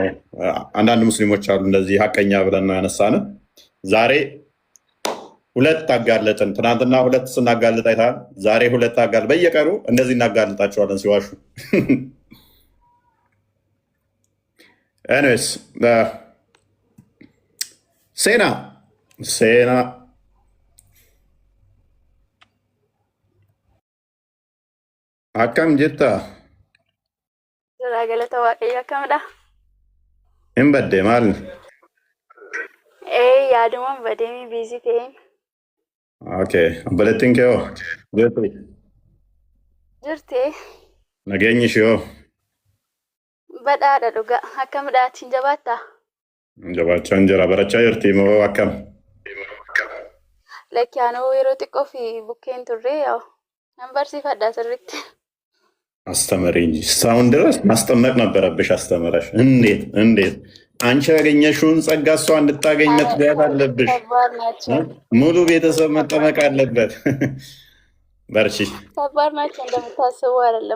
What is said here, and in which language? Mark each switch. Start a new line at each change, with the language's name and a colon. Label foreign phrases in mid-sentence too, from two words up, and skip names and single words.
Amharic: አንዳንድ ሙስሊሞች አሉ እንደዚህ ሀቀኛ ብለን ነው ያነሳን። ዛሬ ሁለት አጋለጥን። ትናንትና ሁለት ስናጋልጥ አይተሃል። ዛሬ ሁለት አጋል በየቀኑ እንደዚህ እናጋልጣቸዋለን ሲዋሹ። ኤኒዌይስ ሴና ሴና
Oromo: akkam jetta Jira galata waaqayyo akkamidha? hin badde maal Yaadumaan badeemii biizii ta'een okay obboleettiin kee hoo jirti jirti nageenyi ishee hoo badhaadha dhugaa akkamidha achiin jabaattaa? jabaachaa jira barachaa jirti moo akkam Lakkiyaanoo yeroo xiqqoo fi bukkeen turre nan barsiifadha sirriitti.
Amharic: አስተምሪ እንጂ እስካሁን ድረስ ማስጠመቅ ነበረብሽ። አስተምረሽ እንዴት አንቺ ያገኘሽውን ጸጋ እሷ እንድታገኝ መትጋት አለብሽ። ሙሉ ቤተሰብ መጠመቅ አለበት። በርቺ። ከባድ ናቸው እንደምታስቡ አይደለም።